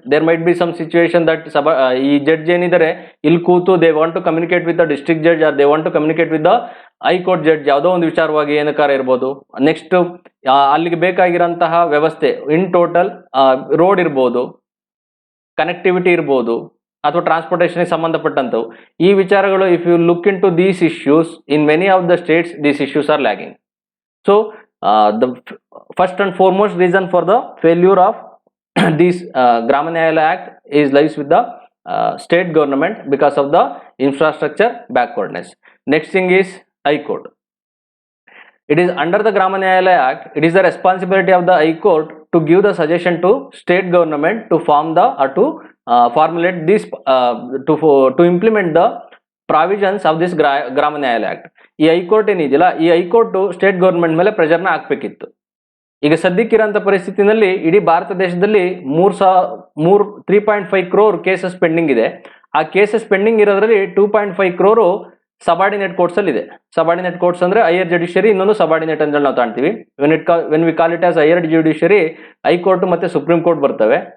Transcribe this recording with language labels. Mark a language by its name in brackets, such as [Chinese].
[English] there might be some situation that [Kannada] ಈ judge ಏನಿದ್ದಾರೆ ಇಲ್ಲಿ ಕೂತು [English] they want to communicate with the district judge or they want to communicate with the high court judge, [Kannada] ಯಾವುದೋ ಒಂದು ವಿಚಾರವಾಗಿ ಏನಕ್ಕಾರ ಇರ್ಬೋದು. ನೆಕ್ಸ್ಟ್ ಅಲ್ಲಿಗೆ ಬೇಕಾಗಿರೋಂತಹ ವ್ಯವಸ್ಥೆ ಇನ್ ಟೋಟಲ್ ರೋಡ್ ಇರ್ಬೋದು, ಕನೆಕ್ಟಿವಿಟಿ ಇರ್ಬೋದು ಅಥವಾ ಟ್ರಾನ್ಸ್ಪೋರ್ಟೇಷನ್ಗೆ ಸಂಬಂಧಪಟ್ಟಂಥವು ಈ ವಿಚಾರಗಳು. [English] If you look into these issues in many of the states these issues are lagging. So the first and foremost reason for the failure of this Grama Nyayalaya Act is lies with the state government because of the infrastructure backwardness. Next thing is High Court. It is under the Grama Nyayalaya Act, it is the responsibility of the High Court to give the suggestion to state government to form the or to formulate this to implement the provisions of this Grama Nyayalaya Act. [Kannada] ಈ high court ಏನಿದೆಯಲ್ಲ, ಈ high court state government ಮೇಲೆ ಪ್ರೆಷರ್ನ ಹಾಕ್ಬೇಕಿತ್ತು. ಈಗ ಸದ್ಯಕ್ಕಿರೋಂಥ ಪರಿಸ್ಥಿತಿನಲ್ಲಿ ಇಡೀ ಭಾರತ ದೇಶದಲ್ಲಿ 3.5 crore cases pending ಇದೆ. ಆ cases pending ಇರೋದ್ರಲ್ಲಿ 2.5 crore subordinate courts ಅಲ್ಲಿ ಇದೆ. ಸಬಾರ್ಡಿನೇಟ್ ಕೋರ್ಟ್ಸ್ ಅಂದ್ರೆ ಹೈಯರ್ ಜುಡಿಷಿಯರಿ, ಇನ್ನೊಂದು ಸಬಾರ್ಡಿನೇಟ್ ಅಂತ ನಾವು ಕಾಣ್ತೀವಿ. [English] when we call it as higher judiciary [Kannada] high court ಮತ್ತೆ ಸುಪ್ರೀಂ ಕೋರ್ಟ್ ಬರ್ತವೆ.